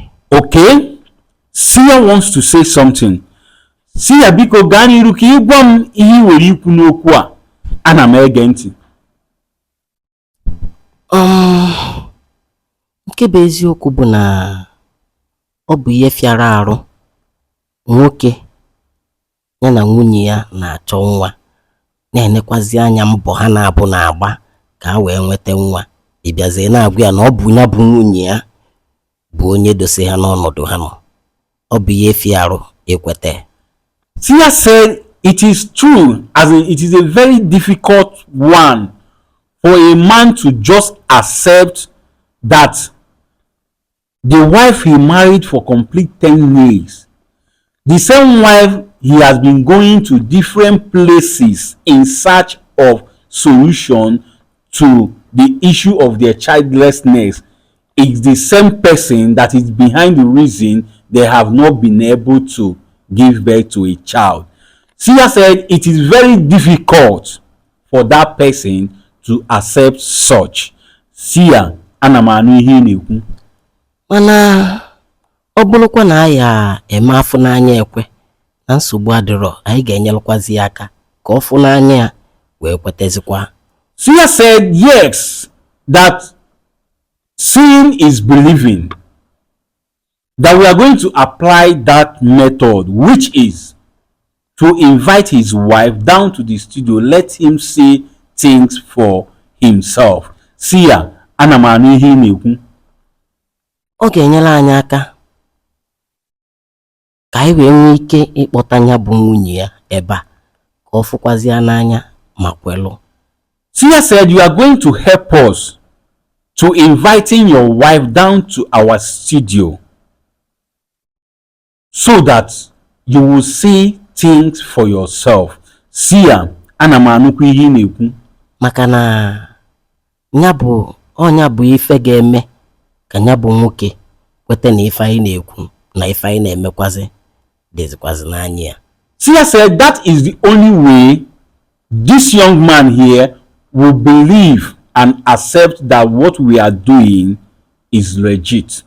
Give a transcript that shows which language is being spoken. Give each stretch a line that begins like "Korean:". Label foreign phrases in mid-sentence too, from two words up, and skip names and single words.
English: Okay, Seer wants to say something. Seer,
Igbo: biko gaa n'iru ka ịgwa m ihe ị nwere ikwu n'okwu a. Ana m ege ntị. Nke bụ eziokwu bụ na ọ bụ ihe fịara arụ nwoke ya na nwunye ya na-achọ nwa, na-enekwazi anya mbọ ha na-abụ na-agba ka ha wee nweta nwa, ịbịazie na-agwa ya na ọ bụ ya bụ nwunye ya bụ onye dose ha n'ọnọdụ ha nọ. Ọ bụ ihe fịa arụ ekweta.
English: Seer said it is true, as in it is a very difficult one for a man to just accept that the wife he married for complete 10 years, the same wife he has been going to different places in search of solution to the issue of their childlessness, is the same person that is behind the reason they have not been able to give birth to a child. Seer said it is very difficult for that person to accept such. Seer,
Igbo: ana m anụ ihe ị na-ekwu. Mana ọ bụrụkwa na ya eme afọ n'anya ekwe na nsogbu adịrọ, anyị ga-enyelụkwazi ya aka ka ọ fụ n'anya ya wee kwetezikwa.
English: Seer said yes, that seeing is believing, that we are going to apply that method, which is to invite his wife down to the studio, let him say things for himself. Seer,
Igbo: ana m anụ ihe ị na-ekwu. Ọ ga-enyere anyị aka ka anyị wee nwee ike ịkpọta ya bụ nwunye ya ebe a ka ọ fụkwazi ya n'anya ma kwelụ.
English: Seer said you are going to help us to inviting your wife down to our studio so that you will see things for yourself. Seer,
Igbo: ana m anụkwa ihe ị na-ekwu. Maka na ya bụ ife ga-eme ka ya bụ nwoke kwete na ife anyị na-ekwu na ife anyị na-emekwazi dịzikwazi n'anya ya.
English: Seer said that is the only way this young man here will believe and accept that what we are doing is legit.